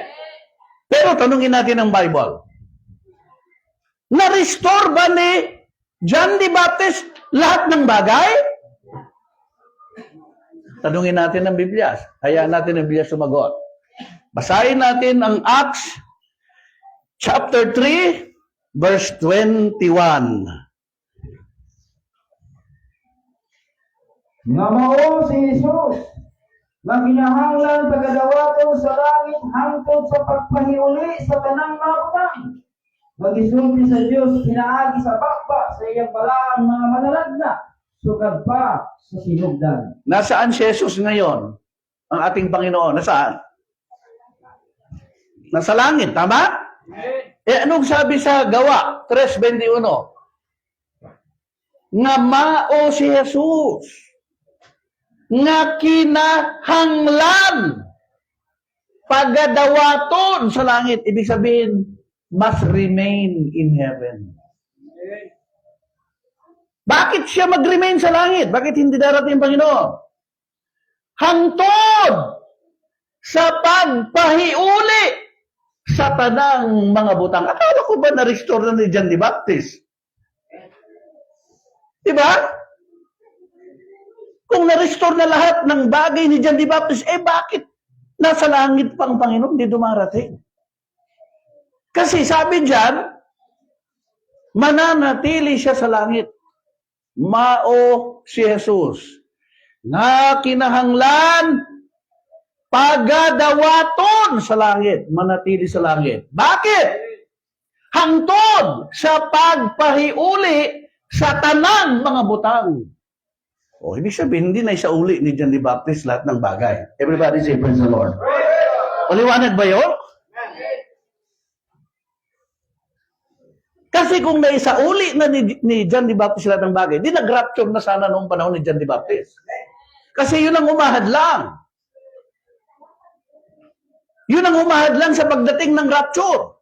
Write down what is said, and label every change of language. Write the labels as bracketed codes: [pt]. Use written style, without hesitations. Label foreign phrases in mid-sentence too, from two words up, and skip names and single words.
[tl] Pero tanungin natin ang Bible. Na-restore ba ni John the Baptist lahat ng bagay? Tanungin natin ang Biblia. Hayaan natin ang Biblia sumagot. Basahin natin ang [en] Acts chapter 3, [tl] verse 21. [ceb] Nga mao si Jesus, nga kinahanglan pagadawaton sa langit hangtod sa pagpahiuli sa tanang mga butang. Magisulti sa Dios pinaagi sa bakba sa iyang balaang mga manalagna sugad pa sa sinugdan. [tl] Nasaan si Jesus ngayon? Ang ating Panginoon. Nasaan? Nasa langit, tama? Eh, anong sabi sa Gawa 3:21? [ceb] Nga mao si Jesus. Nga kinahanglan pagadawaton sa langit. [tl] Ibig sabihin, [en] must remain in heaven. [tl] Bakit siya mag-remain sa langit? Bakit hindi darating ang Panginoon? [ceb] Hangtod sa pagpahiuli sa tanang mga butang. [tl] Akala ko ba na-restore na ni John the Baptist? Diba? Kung na-restore na lahat ng bagay ni John the Baptist, eh bakit nasa langit pang Panginoon, di dumarating? Kasi sabi diyan, mananatili siya sa langit. [ceb] Mao si Jesus. Na kinahanglan pagadawaton sa langit, [tl] manatili sa langit. Bakit? [ceb] Hangtod sa pagpahiuli sa tanang mga butang. [tl] O, ibig sabihin, hindi na isauli ni John the Baptist lahat ng bagay. [en] Everybody say, praise the Lord. [tl] O, liwanag ba yun? Kasi kung naisauli na ni John the Baptist lahat ng bagay, di nag-rapture na sana noong panahon ni John the Baptist. Kasi yun ang umahad lang. Yun ang umahad lang sa pagdating ng rapture.